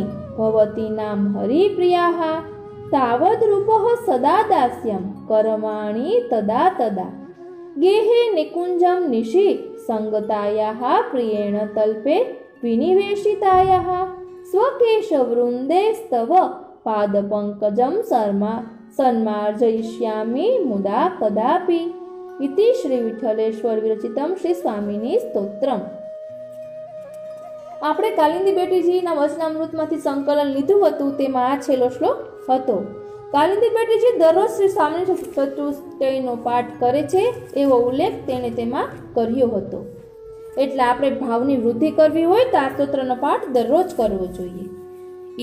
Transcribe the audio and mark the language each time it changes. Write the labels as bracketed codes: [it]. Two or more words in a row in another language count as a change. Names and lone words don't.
[sa] भवती नाम हरिप्रियाः तावद्रूपः सदा दास्यं करमाणि तदा तदा गेहे निकुञ्जं निशि संगतायाः प्रियेण तल्पे विनिवेशितायाः स्वकेशवृन्देस्तव पादपङ्कजं सन्मार्जयिष्यामि मुदा कदापि इति श्री विठ्ठलेश्वर विरचितं श्री स्वामिनी स्तोत्रम। [gu] આપણે કાલિંદી બેટીજીના વચનામૃતમાંથી સંકલન લીધું હતું, તેમાં આ છેલ્લો શ્લોક હતો। કાલિંદી બેટીજી દરરોજ શ્રી સ્વામિની ચતુષ્ટયનો પાઠ કરે છે એવો ઉલ્લેખ તેણે તેમાં કર્યો હતો। એટલે આપણે ભાવની વૃદ્ધિ કરવી હોય તો આ સ્તોત્રનો પાઠ દરરોજ કરવો જોઈએ।